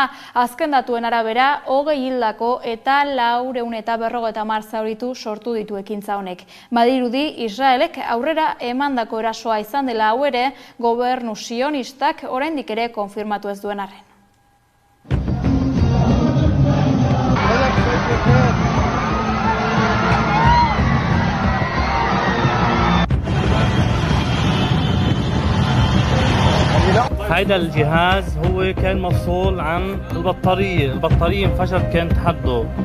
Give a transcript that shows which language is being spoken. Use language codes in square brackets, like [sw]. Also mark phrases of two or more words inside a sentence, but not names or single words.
[eu] Azken datuen arabera 20 hildako eta 450 zauritu sortu ditu ekintza honek. Badirudi Israelek aurrera emandako erasoa izan dela hau ere gobernu sionistak oraindik ere konfirmatu ez duen arren. [ar] هيدا الجهاز هو كان مفصول عن البطارية انفجرت كانت حده.